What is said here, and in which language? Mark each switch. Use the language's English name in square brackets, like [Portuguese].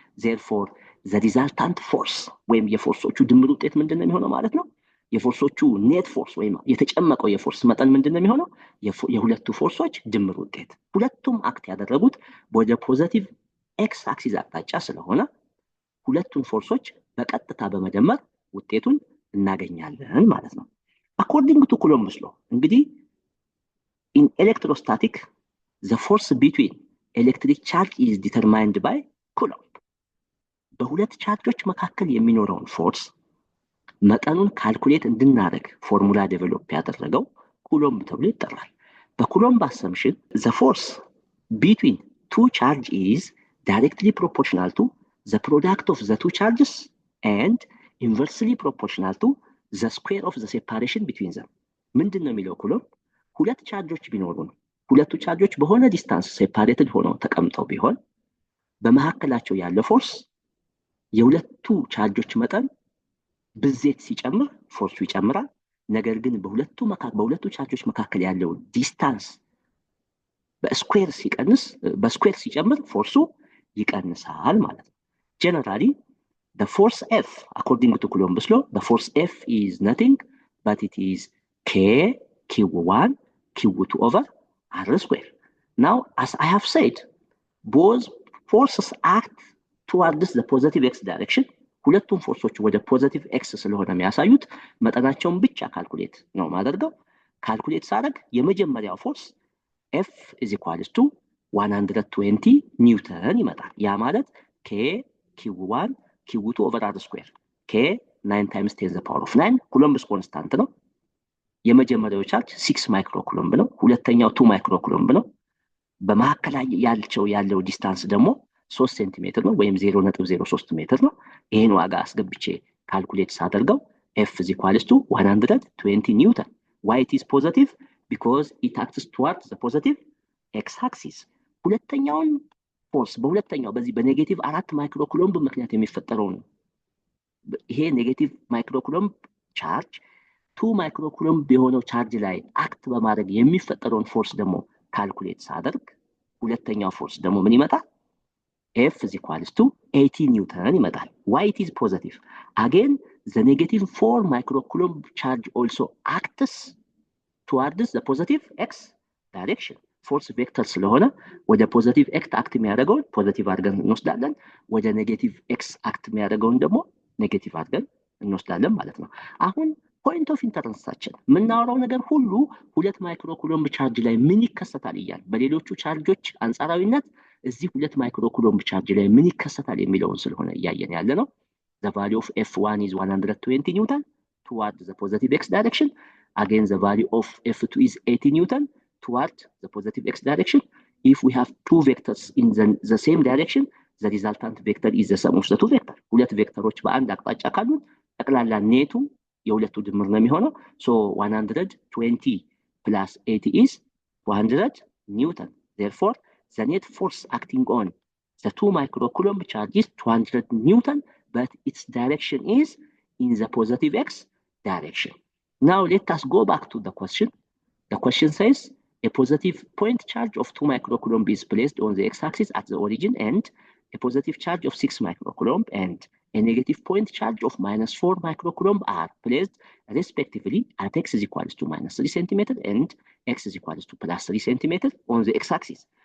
[English] therefore the resultant force [Amharic] ወይም የፎርሶቹ ድምር ውጤት ምንድነው የሚሆነው ማለት ነው? የፎርሶቹ ኔት ፎርስ ወይም የተጨመቀው የፎርስ መጠን ምንድነው የሚሆነው? የሁለቱ ፎርሶች ድምር ውጤት። ሁለቱም አክት ያደረጉት ወደ ፖዚቲቭ ኤክስ አክሲስ አቅጣጫ ስለሆነ ሁለቱን ፎርሶች በቀጥታ በመደመር ውጤቱን እናገኛለን ማለት ነው። [English] according to Coulomb's law [Amharic] እንግዲህ [English] in electrostatic the force between electric charge is determined by Coulomb. [Amharic] በሁለት ቻርጆች መካከል የሚኖረውን ፎርስ መጠኑን ካልኩሌት እንድናደርግ ፎርሙላ ዴቨሎፕ ያደረገው ኩሎምብ ተብሎ ይጠራል። በኩሎምብ አሰምሽን [English] the force between two charge is directly proportional to the product of the two charges and inversely proportional to the square of the separation between them. [Amharic] ምንድን ነው የሚለው ኩሎምብ? ሁለት ቻርጆች ቢኖሩን ሁለቱ ቻርጆች በሆነ ዲስታንስ ሴፓሬትድ ሆነው ተቀምጠው ቢሆን በመካከላቸው ያለ ፎርስ የሁለቱ ቻርጆች መጠን ብዜት ሲጨምር ፎርሱ ይጨምራል። ነገር ግን በሁለቱ ቻርጆች መካከል ያለው ዲስታንስ በስኩዌር ሲጨምር ፎርሱ ይቀንሳል ማለት ነው። ጀነራሊ [English] the force F, according to Coulomb's law, the force F is nothing but it is K Q1 Q2 over R square. Now, as I have said, both forces act towards the positive x direction. [Amharic] ሁለቱም ፎርሶች ወደ ፖዚቲቭ ኤክስ ስለሆነ የሚያሳዩት መጠናቸውን ብቻ ካልኩሌት ነው ማደርገው። ካልኩሌት ሳደርግ የመጀመሪያው ፎርስ [English] F is equals to 120 [Amharic] ኒውተን ይመጣል። ያ ማለት [English] K Q1 Q2 over R square K 9 times 10 to the power of 9 [Amharic] ኩሎምብስ ኮንስታንት ነው። የመጀመሪያው ቻርጅ 6 ማይክሮ ኩሎምብ ነው። ሁለተኛው 2 ማይክሮ ኩሎምብ ነው። በመካከል ያለው ዲስታንስ ደግሞ 3 ሴንቲሜትር ነው ወይም 0.03 ሜትር ነው። ይሄን ዋጋ አስገብቼ ካልኩሌት ሳደርገው [English] F is equals to 120 [Amharic] ኒውተን. [English] Why it is positive? Because it acts towards the positive x axis. [Amharic] ሁለተኛውን ፎርስ በሁለተኛው በዚህ በኔጌቲቭ 4 ማይክሮ ኩሎምብ ምክንያት የሚፈጠረው ነው። ይሄ ኔጌቲቭ ማይክሮ ኩሎምብ ቻርጅ 2 ማይክሮ ኩሎምብ የሆነው ቻርጅ ላይ አክት በማድረግ የሚፈጠረውን ፎርስ ደግሞ ካልኩሌት ሳደርግ ሁለተኛው ፎርስ ደግሞ ምን ይመጣል? [English] F is equals to 80 [Amharic] ኒውተን ይመጣል። [English] Why it is positive? Again, the negative 4 microcoulomb charge also acts towards the positive x direction. [Amharic] ፎርስ ቬክተር ስለሆነ ወደ ፖዚቲቭ ኤክስ አክት የሚያደርገውን ፖዚቲቭ አድርገን እንወስዳለን፣ ወደ ኔጌቲቭ ኤክስ አክት የሚያደርገውን ደግሞ ኔጌቲቭ አድርገን እንወስዳለን ማለት ነው። አሁን ፖይንት ኦፍ ኢንተረንሳችን የምናወራው ነገር ሁሉ 2 ማይክሮ ኩሎምብ ቻርጅ ላይ ምን ይከሰታል እያል በሌሎቹ ቻርጆች አንጻራዊነት እዚህ 2 ማይክሮ ኩሎምብ ቻርጅ ላይ ምን ይከሰታል የሚለውን ስለሆነ እያየን ያለ ነው። [English] the value of F1 is 120 Newton towards the positive x direction. Again, the value of F2 is 80 Newton towards the positive x direction. If we have two vectors in the same direction, the resultant vector is the sum of the two vectors. [Amharic] ሁለት ቬክተሮች በአንድ አቅጣጫ ካሉን ጠቅላላ ኔቱ የሁለቱ ድምር ነው የሚሆነው። [English] so 120 plus 80 is 200 Newton. Therefore, the net force acting on the 2 microcoulomb charge is 200 Newton, but its direction is in the positive x direction. Now let us go back to the question. The question says a positive point charge of 2 microcoulomb is placed on the x-axis at the origin, and a positive charge of 6 microcoulomb and a negative point charge of -4 microcoulomb are placed respectively at x is equals to -3 cm and x is equals to +3 cm on the x-axis.